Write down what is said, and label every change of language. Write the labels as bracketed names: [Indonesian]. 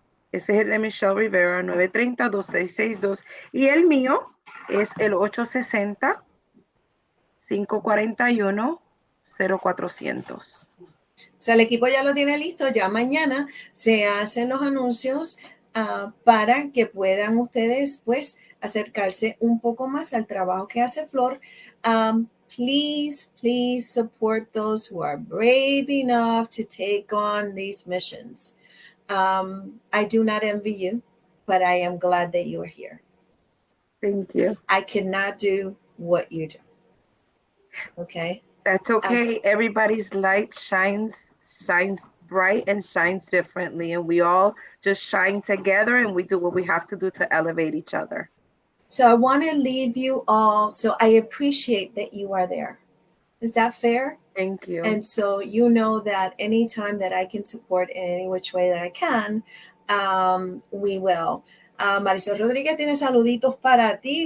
[Spanish] Ese es el de Michelle Rivera, 930-2662. Y el mío es el 860 541-0400. O sea, el equipo ya lo tiene listo. Ya mañana se hacen los anuncios para que puedan ustedes, pues, acercarse un poco más al trabajo que hace Flor. [English] Please support those who are brave enough to take on these missions. I do not envy you, but I am glad that you are here. Thank you. I cannot do what you do. Okay? That's okay. Everybody's light shines bright and shines differently, and we all just shine together and we do what we have to do to elevate each other. So I want to leave you all. So I appreciate that you are there. Is that fair? Thank you. And so you know that anytime that I can support in any which way that I can, we will. [Spanish] Marisol Rodríguez tiene saluditos para ti.